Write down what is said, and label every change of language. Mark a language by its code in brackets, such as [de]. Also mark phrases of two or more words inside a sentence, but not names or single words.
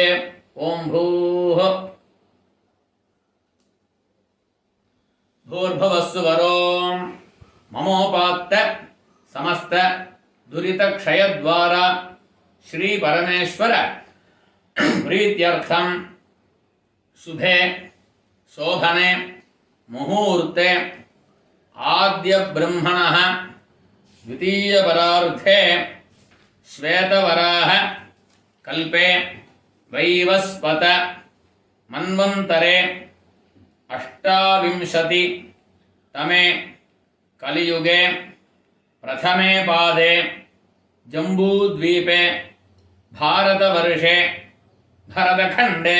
[sa] ओम् भूः भूर्भुवस्सुवरोम् ममोपात्त समस्त दुरित क्षयद्वारा श्री परमेश्वर प्रीत्यर्थं शुभे शोभने मुहूर्ते आद्य ब्रह्मणः द्वितीय परार्थे श्वेतवराह कल्पे वैवस्वत मन्वन्तरे 28 तमे कलियुगे प्रथमे पादे जम्बूद्वीपे भारतवर्षे भरतखण्डे